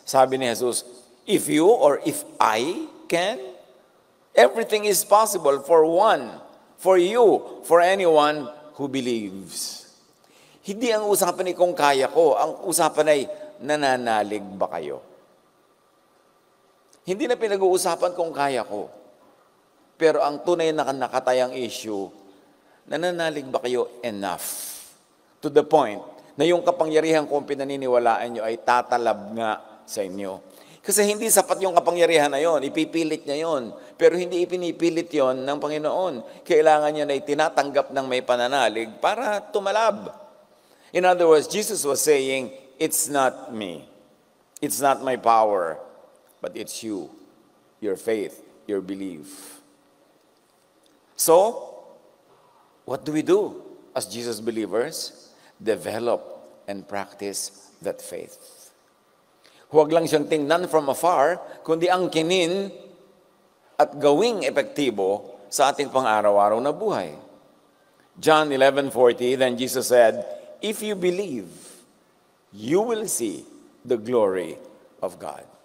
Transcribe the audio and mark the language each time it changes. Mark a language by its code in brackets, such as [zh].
[tl] Sabi ni [en] Jesus, if you or if I can, everything is possible for one, for you, for anyone who believes. [tl] Hindi ang usapan ay kung kaya ko, ang usapan ay nananalig ba kayo? Hindi na pinag-uusapan kung kaya ko. Pero ang tunay na nakatayang issue, nananalig ba kayo enough? [en] To the point [tl] na yung kapangyarihan kung pinaniniwalaan nyo ay tatalab nga sa inyo. Kasi hindi sapat yung kapangyarihan na yon, ipipilit niya yon. Pero hindi ipinipilit yon ng Panginoon. Kailangan niya na itinatanggap ng may pananalig para tumalab. [en] In other words, Jesus was saying, it's not me. It's not my power. But it's you, your faith, your belief. So, what do we do as Jesus believers? Develop and practice that faith. [tl] Huwag lang siyang tingnan [en] from afar, [tl] kundi angkinin at gawing epektibo sa ating pang-araw-araw na buhay. [en] John 11:40, then Jesus said, if you believe, you will see the glory of God.